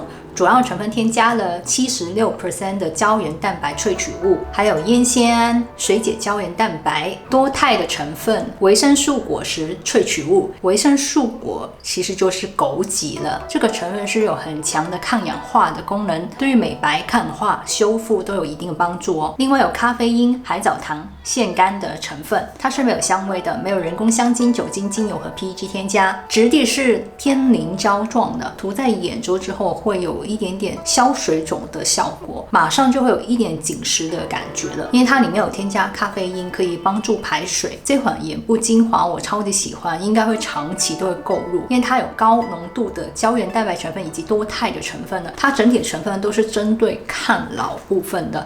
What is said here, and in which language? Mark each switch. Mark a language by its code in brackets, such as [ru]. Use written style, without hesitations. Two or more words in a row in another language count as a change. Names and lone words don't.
[zh] 主要成分添加了76% 的膠原蛋白萃取物，還有烟酰胺、水解膠原蛋白、多肽的成分、維生素果實萃取物。維生素果其實就是枸杞了，這個成分是有很強的抗氧化的功能，對於美白、抗氧化、修復都有一定的幫助哦。另外有咖啡因、海藻糖、腺苷的成分，它是沒有香味的，沒有人工香精、酒精、精油和 PEG 添加，質地是天凝膠狀的，塗在眼周之後會有一點點消水腫的效果，馬上就會有一點緊實的感覺了，因為它裡面有添加咖啡因，可以幫助排水。這款眼部精華我超級喜歡，應該會長期都會購入，因為它有高濃度的膠原蛋白成分以及多肽的成分呢，它整體成分都是針對抗老部分的。